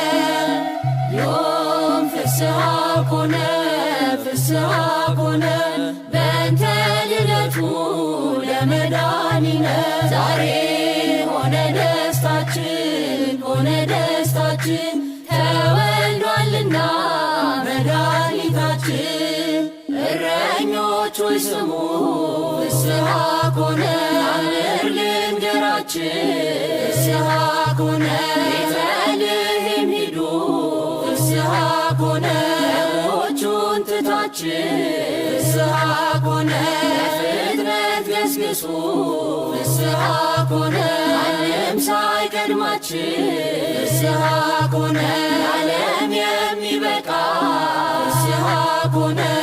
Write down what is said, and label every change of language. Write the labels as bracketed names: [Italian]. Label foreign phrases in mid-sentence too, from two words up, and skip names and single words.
[Geez] ዮም ፍስሐ ኮነ ፍስሐ ኮነ በእንተ ልደቱ ለመድኃኒነ [Amharic] ዛሬ ሆነ ደስታችን ሆነ ደስታችን ተወልዷልና መድኃኒታችን እረኞች ሆይ ስሙ [Geez] ፍስሐ ኮነ [Amharic] አምር ልንገራችን [Geez] ፍስሐ ኮነ [Amharic] ቤተልሔም ሂዱ [Geez] ፍስሐ ኮነ [Amharic] በጎቹን ትታችን [Geez] ፍስሐ ኮነ [Amharic] ፍጥነት ገስግሱ [Geez] ፍስሐ ኮነ [Amharic] ዓለም ሳይቀድማችን [Geez] ፍስሐ ኮነ [Amharic] ዓለም የሚበቃ [Geez] ፍስሐ ኮነ